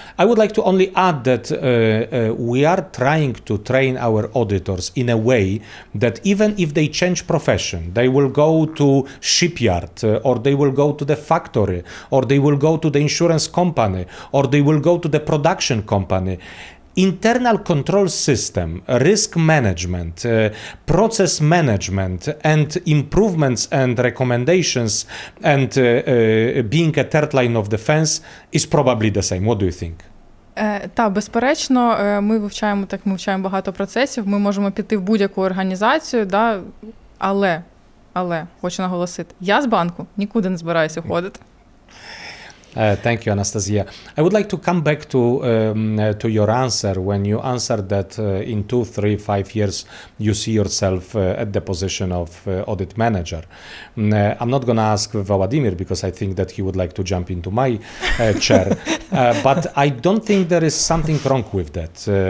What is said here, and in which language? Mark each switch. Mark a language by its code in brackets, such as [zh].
[en] I would like to only add that we are trying to train our auditors in a way that even if they change profession, they will go to shipyard, or they will go to the factory, or they will go to the insurance company, or they will go to the production company. Internal control system, risk management, process management, and improvements and recommendations, and being a third line of defense is probably the same. What do you think? [uk] Так, безперечно, ми вивчаємо багато процесів, ми можемо піти в будь-яку організацію, да, але, хочу наголосити, я з банку нікуди не збираюся ходити. [en] Thank you, Anastasia. I would like to come back to your answer when you answered that in 2, 3, 5 years you see yourself at the position of audit manager. I'm not going to ask Volodymyr because I think that he would like to jump into my chair, but I don't think there is something wrong with that.